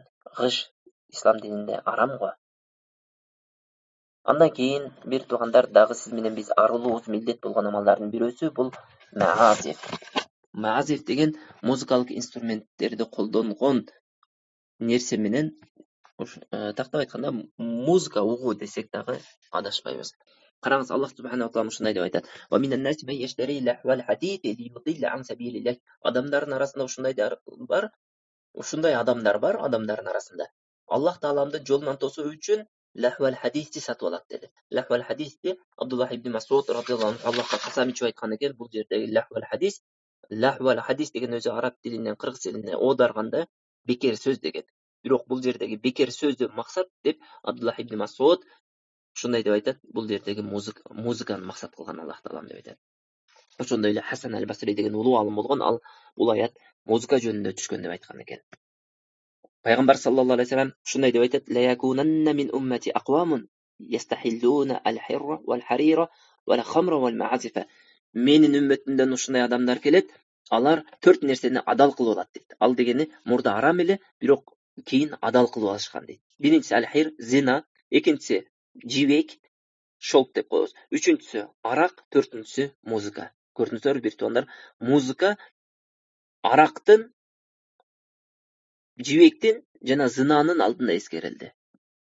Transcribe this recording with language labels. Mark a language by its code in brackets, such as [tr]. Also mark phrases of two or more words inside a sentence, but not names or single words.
[ky] Гыш ислам дининде арам го. Андан кийин бир туугандар, дагы сиз менен биз арылуубуз милдет болгон амалдардын бирөөсү бул маазиф. Маазиф деген музыкалык инструменттерди колдонгон нерсе менен, тактап айтканда, музыка угуу десек дагы адашпайбыз. Караңыз, Аллах [ar] سبحانه وتعالى [ky] ушундай деп айтат: [ar] "ومن الناس من يشتري لهو الحديث ليضل عن سبيل الله". [ky] Адамдардын арасында ушундай адамдар бар, адамдардын арасында. Аллах тааламдын жолунан тосуу үчүн [ar] لهو الحديث [ky] сатып алат деди. [ar] لهو الحديث [ky] Абдуллах ибн Масуд [ar] رضي الله عنه [ky] Аллахка касам ичип айткан экен, бул жердеги [ar] لهو الحديث [ky] деген өзү араб тилинен кыргыз тилине оодарганда бекер сөз деген. Бирок бул жердеги бекер сөздү максат деп Абдуллах ибн Масуд ушундай деп айтат: бул жердеги музыканы максат кылган Аллах таалам деп айтат. Ошондой эле Хасан аль-Басри деген улуу алым болгон, ал бул аят музыка жөнүндө түшкөн деп айткан экен. Пайгамбар [ar] صلى الله عليه وسلم [ky] ушундай деп айтат: [ar] "لا يكونن من أمتي أقوام يستحلون الحر والحرير والخمر والمعازف". [ky] Менин үммөтүмдөн ушундай адамдар келет, алар 4 нерсени адал кылып алат дейт. Ал дегени мурда арам эле, бирок кийин адал кылып алышкан дейт. Биринчиси аль-хир, зина, экинчиси жибек, шолк деп коебуз. Үчүнчүсү арак, төртүнчүсү музыка. Көрдүңүздөр бир туугандар, музыка арактын, жибектин жана зынанын алдында эскерилди.